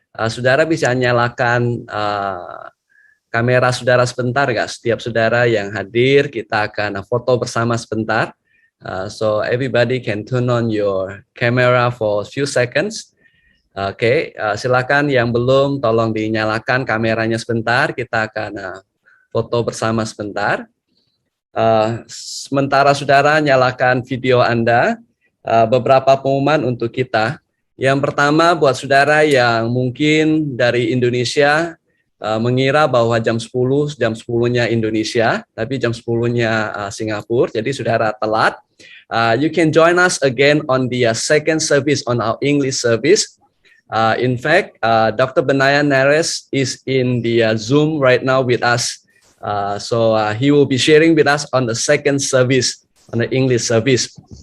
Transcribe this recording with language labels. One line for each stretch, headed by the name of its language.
Indonesian: saudara bisa nyalakan kamera saudara sebentar nggak? Setiap saudara yang hadir, kita akan foto bersama sebentar.
English: So everybody can turn on your camera for a few seconds.
Indonesian: Oke, silakan yang belum tolong dinyalakan kameranya sebentar. Kita akan foto bersama sebentar. Sementara saudara nyalakan video Anda, beberapa pengumuman untuk kita. Yang pertama buat saudara yang mungkin dari Indonesia, mengira bahwa jam 10-nya Indonesia, tapi jam 10-nya Singapura, jadi saudara telat.
English: You can join us again on the second service, on our English service. In fact, Dr. Benaya Neres is in the Zoom right now with us. So he will be sharing with us on the second service, on the English service.